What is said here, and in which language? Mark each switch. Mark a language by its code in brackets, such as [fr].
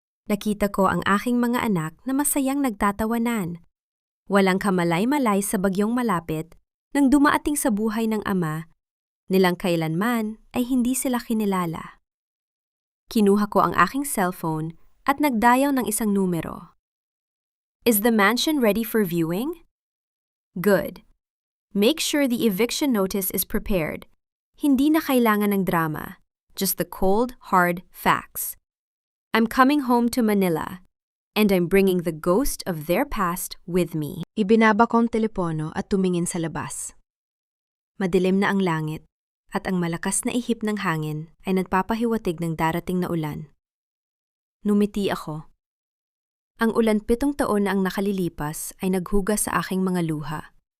[tl] Nakita ko ang aking mga anak na masayang nagtatawanan. Walang kamalay-malay sa bagyong malapit nang dumaating sa buhay ng ama, nilang kailanman ay hindi sila kinilala. Kinuha ko ang aking cellphone at nagdayaw ng isang numero. [en] Is the mansion ready for viewing? Good. Make sure the eviction notice is prepared. [tl] Hindi na kailangan ng drama, [en] just the cold, hard facts. I'm coming home to Manila, and I'm bringing the ghost of their past with me. [tl] Ibinaba ko ang telepono at tumingin sa labas. Madilim na ang langit, at ang malakas na ihip ng hangin ay nagpapahiwatig ng darating na ulan. Numiti ako. Ang ulan 7 taon na ang nakalilipas ay naghugas sa aking mga luha.